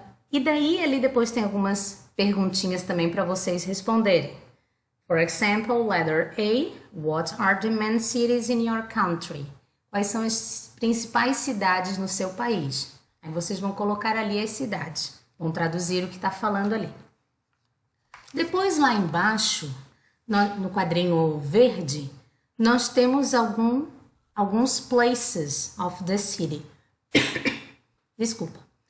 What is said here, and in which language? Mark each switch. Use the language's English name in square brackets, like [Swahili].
[Portuguese] E daí ali depois tem algumas perguntinhas também para vocês responderem. [English] For example, letter A, what are the main cities in your country? [Portuguese] Quais são as principais cidades no seu país? Aí vocês vão colocar ali as cidades, vão traduzir o que está falando ali. Depois lá embaixo, no quadrinho verde, nós temos alguns [English] places of the city. [Portuguese] Desculpa.